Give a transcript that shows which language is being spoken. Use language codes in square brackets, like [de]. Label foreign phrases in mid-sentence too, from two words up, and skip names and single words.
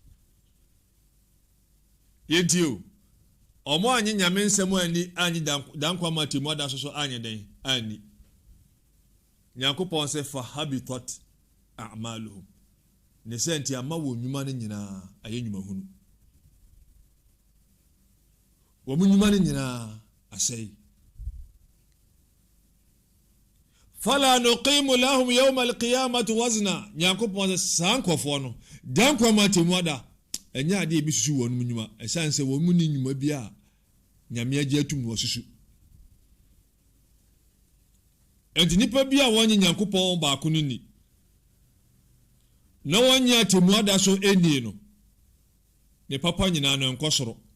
[ak] yɛntio ɔmo anyi nyame nsɛm ani anyi dankwa ma atemu ada so anyi den ani Nyankopɔn sɛ [ar] فحبطت أعمالهم [ak] ne sɛ nti ama wɔ nnwuma no nyinaa ayɛ nnwumahunu wɔ mu nnwuma no nyinaa asɛe [ar] فلا نقيم لهم يوم القيامة وزنا [ak] Nyankopɔn sɛ saa nkɔfoɔ no dankwa ma atemu ada ɛnyɛ ade ebi susu wɔn mu nnwuma ɛsan sɛ wɔn mu ni nnwuma bi a nyame agye atum no susu enti nipa bi a wɔnye Nyankopɔn baako no ni na wɔnyɛ atemu ada so enie no ne papa nyinaa no nkɔ soro